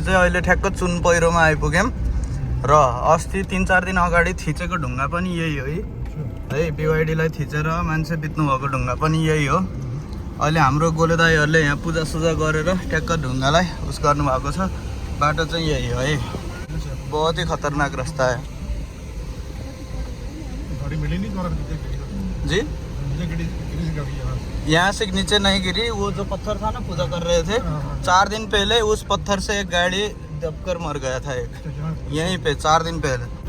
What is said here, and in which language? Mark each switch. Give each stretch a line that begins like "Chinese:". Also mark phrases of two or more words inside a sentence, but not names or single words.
Nepali: चाहिँ अहिले ठ्याक्क चुन पहिरोमा आइपुग्यौँ। र अस्ति 3-4 दिन अगाडि थिचेको ढुङ्गा पनि यही हो है। बिवाइडीलाई थिचेर मान्छे बित्नु भएको ढुङ्गा पनि यही हो। अहिले हाम्रो गोले दाईहरूले यहाँ पूजासुजा गरेर ट्याक्क ढुङ्गालाई उस गर्नुभएको छ। बाटो चाहिँ यही हो है।
Hindi: बहुत ही खतरनाक रास्ता है जी। यहाँ से नीचे नहीं गिरी, वो जो पत्थर था ना पूजा कर रहे थे 4 दिन पहले, उस पत्थर से एक गाड़ी दबकर मर गया था एक, यहीं पे 4 दिन पहले।